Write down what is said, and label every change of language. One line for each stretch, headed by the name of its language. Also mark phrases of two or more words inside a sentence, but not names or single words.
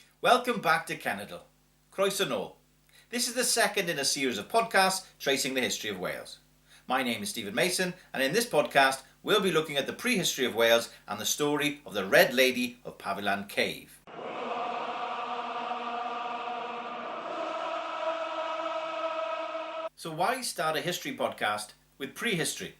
English: Welcome back to CENEDL.
Welsh: Croeso nôl.
English: This is the second in a series of podcasts tracing the history of Wales. My name is Stephen Mason, and in this podcast we'll be looking at the prehistory of Wales and the story of the Red Lady of Paviland cave. So why start a history podcast with prehistory?